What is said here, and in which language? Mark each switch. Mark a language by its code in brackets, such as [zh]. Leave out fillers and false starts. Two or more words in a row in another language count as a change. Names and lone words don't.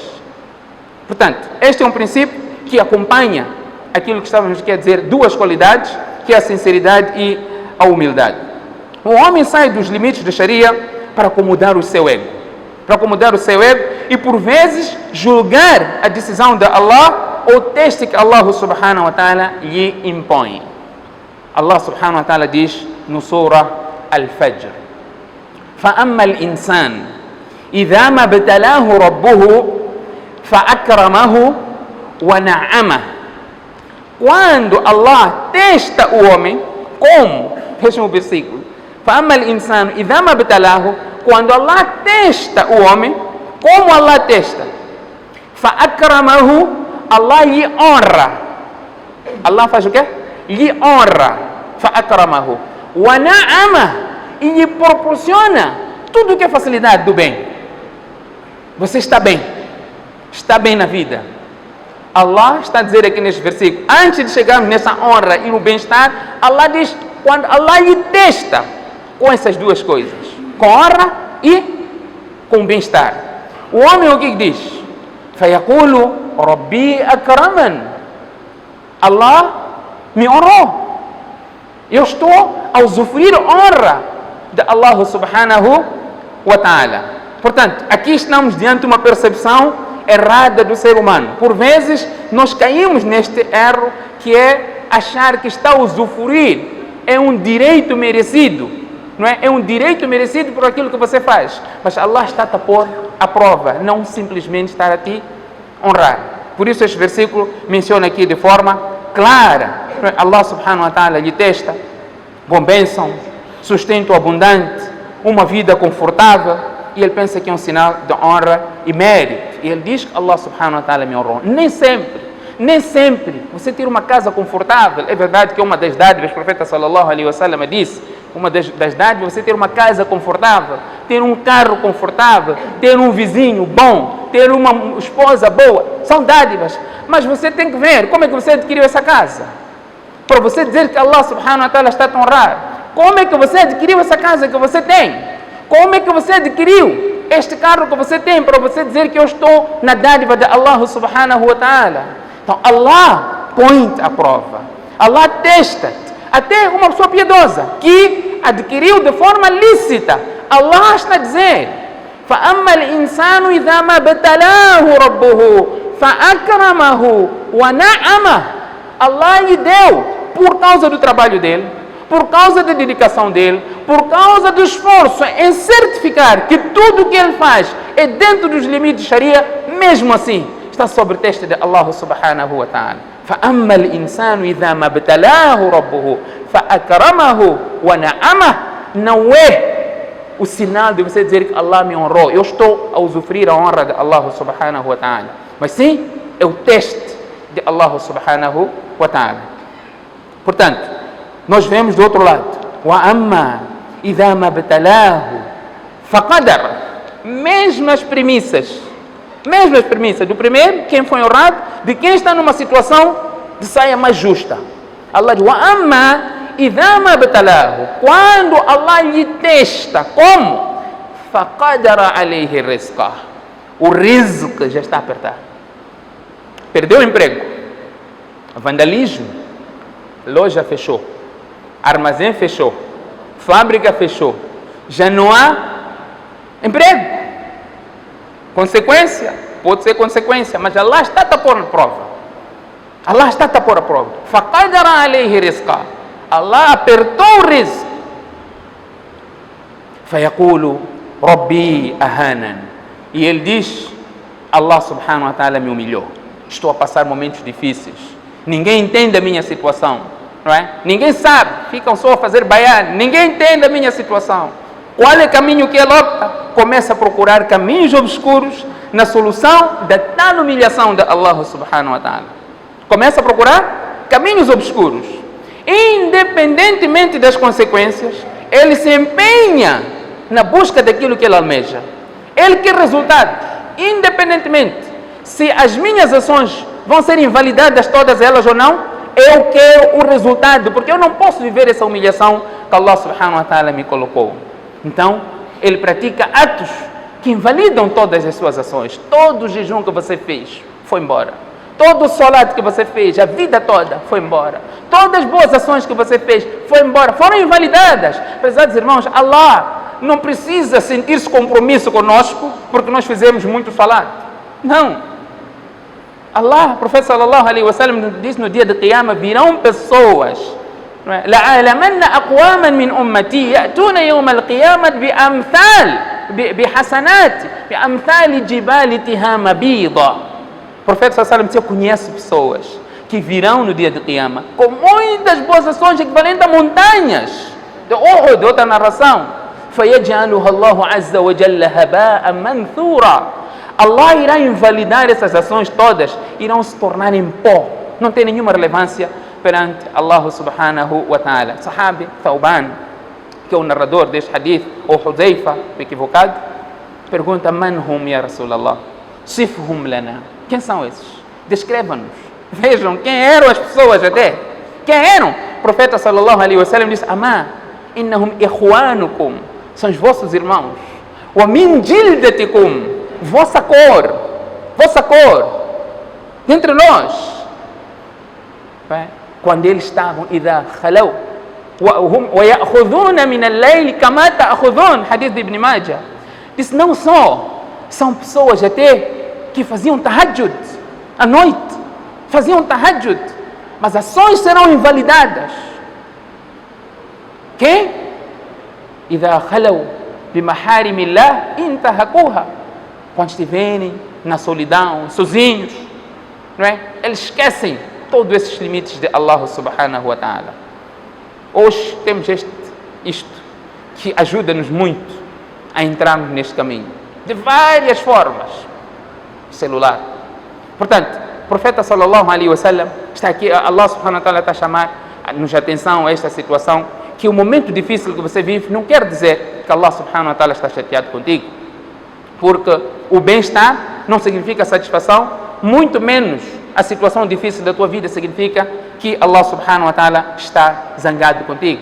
[pt] Portanto, este é um princípio que acompanha aquilo que estávamos a dizer, duas qualidades, que é a sinceridade e a humildade. O homem sai dos limites da Sharia para acomodar o seu ego. Para acomodar o seu ego e por vezes julgar a decisão de Allah ou o teste que Allah [ar] سبحانه وتعالى [pt] lhe impõe. Allah [ar] سبحانه وتعالى [pt] diz no Surah Al-Fajr: [ar] فَأَمَّا الْإِنسَانِ إِذَا مَا ابْتَلَاهُ رَبُّهُ فَأَكْرَمَهُ وَنَعَّمَهُ. [pt] Quando Allah testa o homem, como? Veja o versículo. [ar] فَأَمَّا الْإِنسَانُ إِذَا مَا ابْتَلَاهُ. [pt] Quando Allah testa o homem, como Allah testa? فَأَكْرَمَهُ. Allah lhe honra. Allah faz o quê? Lhe honra. [ar] فَأَكْرَمَهُ وَنَعَّمَهُ. [pt] E lhe proporciona tudo que é facilidade do bem. Você está bem na vida. Allah está a dizer aqui neste versículo, antes de chegarmos nessa honra e no bem-estar, Allah diz, quando Allah lhe testa com essas duas coisas, com honra e com bem-estar. O homem o que diz? [ar] فَيَقُولُ رَبِّي أَكْرَمَنِ. [pt] Allah me honrou. Eu estou a usufruir honra. de Allah [ar] سبحانه وتعالى. [pt] Portanto, aqui estamos diante de uma percepção errada do ser humano. Por vezes, nós caímos neste erro que é achar que está a usufruir é um direito merecido, não é? É um direito merecido por aquilo que você faz. Mas Allah está a pôr à prova, não simplesmente estar a te honrar. Por isso este versículo menciona aqui de forma clara. Allah [ar] سبحانه وتعالى [pt] lhe testa bom bênção, sustento abundante, uma vida confortável, e ele pensa que é um sinal de honra e mérito. E ele diz que Allah [ar] سبحانه وتعالى [pt] me honrou. Nem sempre você ter uma casa confortável. É verdade que uma das dádivas, o profeta [ar] صلى الله عليه وسلم [pt] disse, uma das dádivas, você ter uma casa confortável, ter um carro confortável, ter um vizinho bom, ter uma esposa boa, são dádivas. Mas você tem que ver como é que você adquiriu essa casa. Para você dizer que Allah [ar] سبحانه وتعالى [pt] está a te honrar. Como é que você adquiriu essa casa que você tem? Como é que você adquiriu este carro que você tem para você dizer que eu estou na dádiva de Allah [ar] سبحانه وتعالى? [pt] Então Allah põe-te à prova. Allah testa-te. Até uma pessoa piedosa que adquiriu de forma lícita. Allah está a dizer: [ar] فَأَمَّا الْإِنسَانُ إِذَا مَا ابْتَلَاهُ رَبُّهُ فَأَكْرَمَهُ وَنَعَمَهُ. [pt] Allah lhe deu, por causa do trabalho dele, por causa da dedicação dele, por causa do esforço em certificar que tudo o que ele faz é dentro dos limites de Sharia, mesmo assim, está sob o teste de Allah [ar] سبحانه وتعالى. فَأَمَّا الْإِنسَانُ إِذَا مَا ابْتَلَاهُ رَبُّهُ فَأَكْرَمَهُ وَنَعَمَهُ. [pt] Não é o sinal de você dizer que Allah me honrou, eu estou a usufruir a honra de Allah [ar] سبحانه وتعالى. [pt] Mas sim, é o teste de Allah [ar] سبحانه وتعالى. [pt] Portanto, nós vemos do outro lado, [ar] وَأَمَّا إِذَا مَا ابْتَلَاهُ فَقَدَرَ. [pt] Mesmas premissas do primeiro, quem foi honrado, de quem está numa situação de saia mais justa. Allah diz: [ar] وَأَمَّا إِذَا مَا ابْتَلَاهُ. [pt] Quando Allah lhe testa, como? [ar] فَقَدَرَ عَلَيْهِ رِزْقَهُ. [pt] O rizq já está a apertar. Perdeu o emprego, vandalismo, loja fechou, armazém fechou, fábrica fechou, já não há emprego. Consequência? Pode ser consequência, mas Allah está a pôr a prova. Allah está a pôr a prova. [ar] فَقَدَرَ عَلَيْهِ رِزْقَهُ. [pt] Allah apertou o rizq. [ar] فَيَقُولُ رَبِّي أَهَانًا. [pt] E ele diz: Allah [ar] سبحانه وتعالى [pt] me humilhou. Estou a passar momentos difíceis. Ninguém entende a minha situação, não é? Ninguém sabe. Ficam só a fazer bayan. Ninguém entende a minha situação. Qual é o caminho que ele opta? Começa a procurar caminhos obscuros na solução da tal humilhação de Allah [ar] سبحانه وتعالى. [pt] Começa a procurar caminhos obscuros. Independentemente das consequências, ele se empenha na busca daquilo que ele almeja. Ele quer resultados, independentemente se as minhas ações vão ser invalidadas todas elas ou não. Eu quero o resultado, porque eu não posso viver essa humilhação que Allah [ar] سبحانه وتعالى [pt] me colocou. Então, ele pratica atos que invalidam todas as suas ações. Todo o jejum que você fez foi embora. Todo o salat que você fez, a vida toda, foi embora. Todas as boas ações que você fez, foi embora. Foram invalidadas. Prezados irmãos, Allah não precisa sentir-se compromisso conosco porque nós fizemos muito salat. Não. Allah, o profeta [ar] صلى الله عليه وسلم [pt] disse no dia de Qiyamah, virão pessoas: [ar] لَعَلَمَنَّ أَقْوَامًا مِنْ أُمَّتِي يَأْتُونَ يَوْمَ الْقِيَامَةِ بِحَسَنَاتِ بِأَمْثَالِ جِبَالِ تِهَامَ بِيضًا. [pt] O profeta [ar] صلى الله عليه وسلم [pt] disse: eu conheço pessoas que virão no dia de Qiyamah com muitas boas ações equivalentes a montanhas de Uhud. Outra narração: [ar] فَيَجْعَلُهَا اللَّهُ عَزَّ وَجَلَّ هَبَاءً مَنْثُورًا. [pt] Allah irá invalidar essas ações todas, irão se tornar em pó, não tem nenhuma relevância perante Allah [ar] سبحانه وتعالى. [pt] Sahabi Thawban, que é o narrador deste hadith, ou Hudhaifa, equivocado, pergunta: [ar] من هم يا رسول الله? صفهم لنا. [pt] Quem são esses? Descreva-nos. Vejam quem eram as pessoas até. Quem eram? O profeta [ar] صلى الله عليه وسلم [pt] disse: Amá, [ar] إنهم إخوانكم. [pt] São os vossos irmãos. [ar] ومن جلدتكم. [pt] Vossa cor, entre nós. Quando eles estavam, [ar] إذا خلوا, وَيَأْخُذُونَ مِنَ اللَّيْلِ كَمَا تَأْخُذُونَ, hadith de Ibn Majah. [pt] Disse, não só são pessoas até que faziam tahajjud à noite, faziam tahajjud, mas ações serão invalidadas. Que? [ar] إِذَا خَلَوْا بِمَحَارِمِ اللَّهِ انْتَهَكُوهَا. [pt] Quando estiverem na solidão, sozinhos, não é? Eles esquecem todos esses limites de Allah [ar] سبحانه وتعالى. [pt] Hoje temos isto que ajuda-nos muito a entrarmos neste caminho, de várias formas. Celular. Portanto, o profeta [ar] صلى الله عليه وسلم [pt] está aqui, Allah [ar] سبحانه وتعالى [pt] está a chamar-nos atenção a esta situação, que o momento difícil que você vive não quer dizer que Allah [ar] سبحانه وتعالى [pt] está chateado contigo, porque o bem-estar não significa satisfação, muito menos a situação difícil da tua vida significa que Allah subhanahu wa ta'ala está zangado contigo.